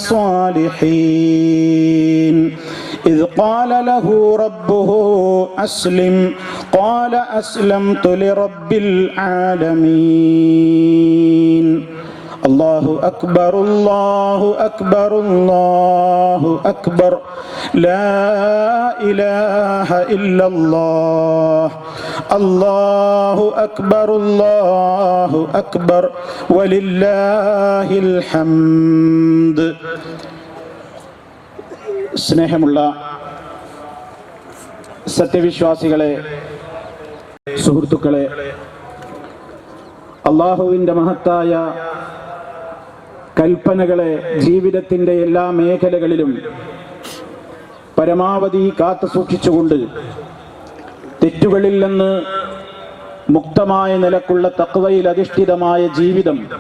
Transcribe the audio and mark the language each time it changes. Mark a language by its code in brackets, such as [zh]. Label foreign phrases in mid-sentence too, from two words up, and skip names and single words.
[ar] الصالحين إذ قال له ربه أسلم قال أسلمت لرب العالمين الله أكبر الله أكبر الله أكبر لا إله إلا الله الله أكبر الله أكبر ولله الحمد. [ml] സ്നേഹമുള്ള സത്യവിശ്വാസികളെ, സുഹൃത്തുക്കളെ, അല്ലാഹുവിൻ്റെ മഹത്തായ കൽപ്പനകളെ ജീവിതത്തിൻ്റെ എല്ലാ മേഖലകളിലും പരമാവധി കാത്തു സൂക്ഷിച്ചുകൊണ്ട് തെറ്റുകളിൽ നിന്ന് മുക്തമായ നിലക്കുള്ള തഖ്വയിൽ അധിഷ്ഠിതമായ ജീവിതം